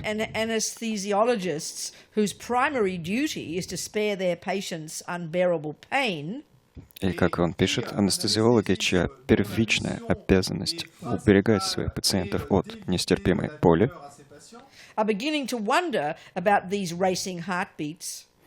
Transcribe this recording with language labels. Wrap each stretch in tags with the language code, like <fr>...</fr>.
<en>Anesthesiologists, whose primary duty is to spare their patients unbearable pain,</en> <ru>и, как он пишет, анестезиологи, чья первичная обязанность уберегать своих пациентов от нестерпимой боли,</ru> <en>are beginning to wonder about these racing heartbeats.</en>